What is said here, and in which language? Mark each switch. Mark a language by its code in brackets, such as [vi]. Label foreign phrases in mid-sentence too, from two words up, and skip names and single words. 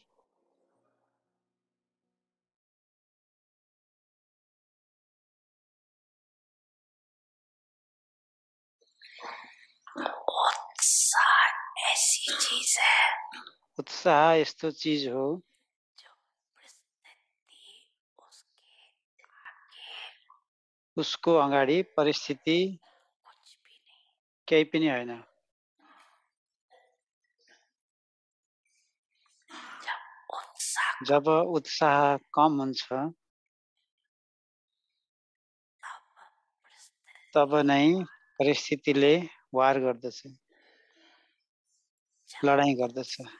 [hi] उत्साह ऐसी चीज है, [ne] उत्साह यस्तो चीज हो [hi] जो परिस्थिति उसके आगे [ne] उसको अगाडि परिस्थिति [hi] कुछ भी नहीं। [ne] केही पनि होइन। जब उत्साह कम हुन्छ तब नै परिस्थितिले वार गर्दछ, लडाईं गर्दछ।